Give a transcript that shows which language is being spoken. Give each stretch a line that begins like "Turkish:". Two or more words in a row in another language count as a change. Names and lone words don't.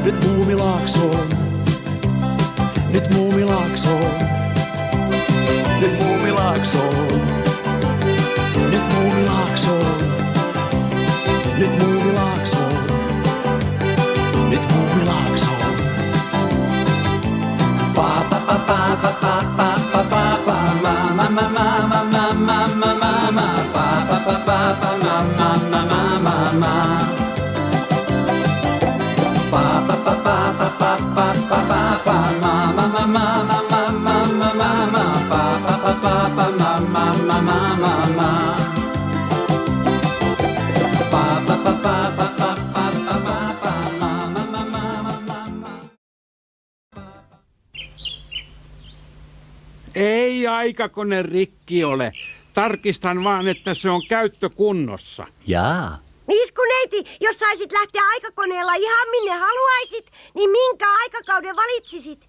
Finnish: Nyt Muumilaaksoon, nyt Muumilaaksoon, nyt Muumilaaksoon, nyt Muumilaaksoon, nyt Muumilaaksoon, nyt Muumilaaksoon. Pa pa pa pa pa pa pa pa pa pa ma ma ma ma ma ma ma ma ma ma pa pa pa pa pa ma ma ma ma ma ma pa pa pa pa pa pa pa pa pa pa ma ma ma ma ma ma ma ma ma ma pa pa pa pa pa ma ma ma ma ma ma pa pa pa pa pa pa pa pa pa ma ma ma ma ma ma. Ei aikakone rikki ole. Tarkistan vaan, että se on käyttökunnossa. Jaa. Iskuneiti, jos saisit lähteä aikakoneella ihan minne haluaisit, niin minkä aikakauden valitsisit?